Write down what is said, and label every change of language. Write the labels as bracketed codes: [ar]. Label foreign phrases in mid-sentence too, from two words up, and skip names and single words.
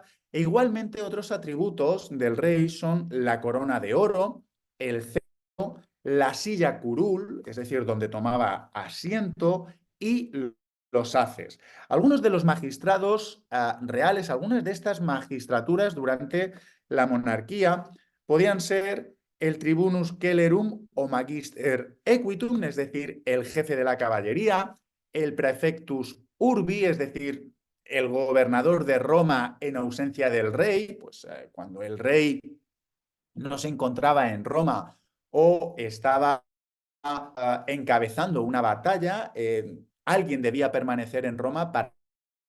[es] E igualmente otros atributos del rey son la corona de oro, el cetro, la silla curul, es decir, donde tomaba asiento, y los haces. Algunos de los magistrados reales, algunas de estas magistraturas durante la monarquía podían ser el [la] tribunus celerum o magister equitum, [es] es decir, el jefe de la caballería, el [la] praefectus urbi, [es] es decir, el gobernador de Roma en ausencia del rey, pues cuando el rey no se encontraba en Roma o estaba encabezando una batalla, alguien debía permanecer en Roma para gestión.